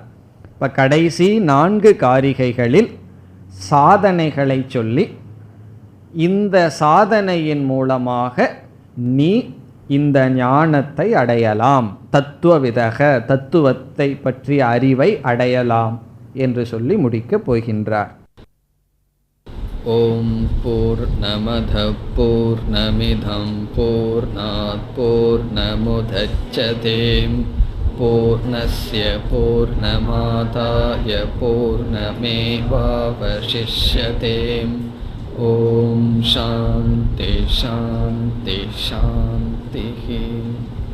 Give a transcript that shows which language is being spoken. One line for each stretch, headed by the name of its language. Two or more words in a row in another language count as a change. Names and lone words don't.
Tamil: இப்போ கடைசி 4 காரிகைகளில் சாதனைகளை சொல்லி இந்த சாதனையின் மூலமாக நீ இந்த ஞானத்தை அடையலாம், தத்துவவிதக தத்துவத்தை பற்றிய அறிவை அடையலாம் என்று சொல்லி முடிக்கப் போகின்றார்.
Sanskrit: ॐ पूर्णमद पूर्णमिदं पूर्णात् पूर्णमुदच्यते पूर्णस्य पूर्णमादाय पूर्णमेवावशिष्यते. ॐ शान्ति शान्ति शान्ति.